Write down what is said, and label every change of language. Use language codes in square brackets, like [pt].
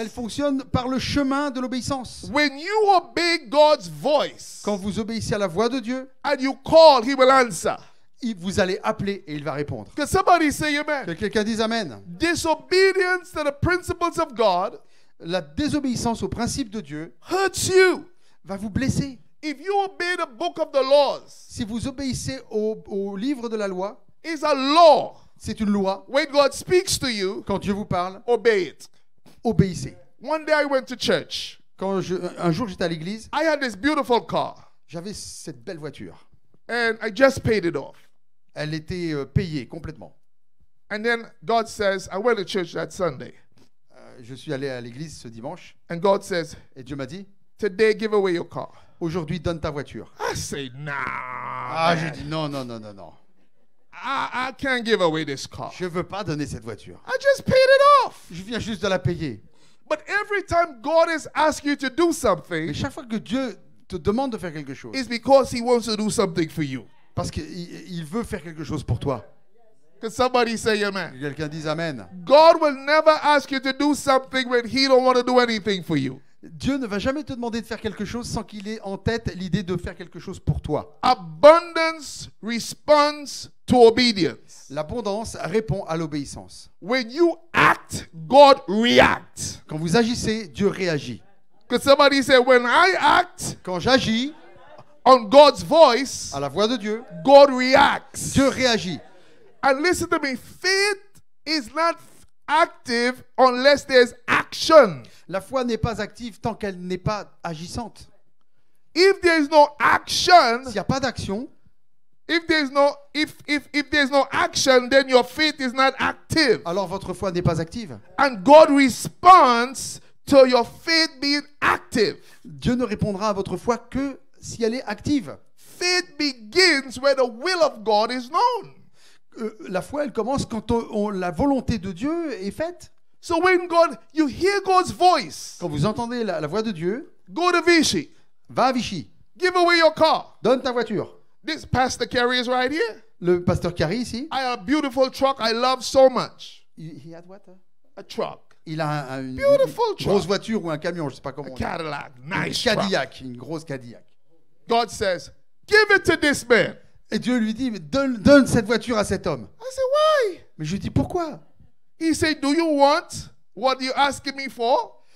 [fr] elles fonctionnent par le chemin de l'obéissance. [en] When you obey God's voice [fr] Quand vous obéissez à la voix de Dieu, [en] and you call, He will answer. [fr] vous allez appeler et il va répondre. [en] Can somebody say amen? [fr] Que quelqu'un dise amen. [en] Disobedience to the principles of God [fr] La désobéissance aux principes de Dieu [en] hurts you. [fr] va vous blesser. [en] If you obey the book of the laws, [fr] Si vous obéissez au livre de la loi, [en] it's a law. [fr] c'est une loi. [en] When God speaks to you, [fr] Quand Dieu vous parle, [en] obey it. [fr] obéissez. [en] One day I went to church. [fr] Un jour, j'étais à l'église, [en] I had this beautiful car, [fr] j'avais cette belle voiture. [en] and I just paid it off. [fr] Elle était payée complètement. [en] And then God says, I went to church that Sunday. [fr] Je suis allé à l'église ce dimanche [en] And God says, [fr] et Dieu m'a dit, [en] today give away your car. [fr] aujourd'hui, donne ta voiture. [en] I say, nah. Ah, man, [fr] j'ai dit non, non, non, non, non. [en] I can't give away this car. [fr] Je veux pas donner cette voiture. [en] I just paid it off. [fr] Je viens juste de la payer. [en] But every time God is asking you to do [fr] Mais [en] something, [fr] chaque fois que Dieu te demande de faire quelque chose, [en] it's because He wants to do something for you. [fr] parce qu'il veut faire quelque chose pour toi. [en] Can somebody say amen? [fr] Que quelqu'un dise Amen. [en] God will never ask you to do something when He don't want to do anything for you. [fr] Dieu ne va jamais te demander de faire quelque chose sans qu'il ait en tête l'idée de faire quelque chose pour toi. [en] Abundance responds to obedience. [fr] L'abondance répond à l'obéissance. [en] When you act, God reacts. [fr] Quand vous agissez, Dieu réagit. [en] Could somebody say, when I act [fr] Quand j'agis [en] on God's voice, [fr] à la voix de Dieu, [en] God reacts. [fr] Dieu réagit. [en] And listen to me, faith is not active unless there's action. [fr] La foi n'est pas active tant qu'elle n'est pas agissante. [en] If there's no action, [fr] S'il n'y a pas d'action, [en] if there's no action, then your faith is not active. [fr] alors votre foi n'est pas active. [en] And God responds to your faith being active. [fr] Dieu ne répondra à votre foi que si elle est active. [en] Faith begins where the will of God is known. [fr] La foi, elle commence quand la volonté de Dieu est faite. [en] So when you hear God's voice, [fr] Quand vous entendez la voix de Dieu, [en] go to Vichy, [fr] va à Vichy, [en] give away your car. [fr] donne ta voiture. [en] This Pastor Kerry is right here. [fr] Le pasteur Carrie ici, [en] I have a beautiful truck I love so much. A truck. [fr] il a une [en] Beautiful [fr] grosse [en] truck. [fr] voiture ou un camion, je ne sais pas comment on dit. [en] Cadillac. [fr] Une [en] Nice truck. [fr] Cadillac, une grosse Cadillac. [en] God says, give it to this man. [fr] Et Dieu lui dit, mais donne cette voiture à cet homme. [en] I said, why? [fr] Mais je lui dis, pourquoi? [en] He said, do you want what you're asking me for?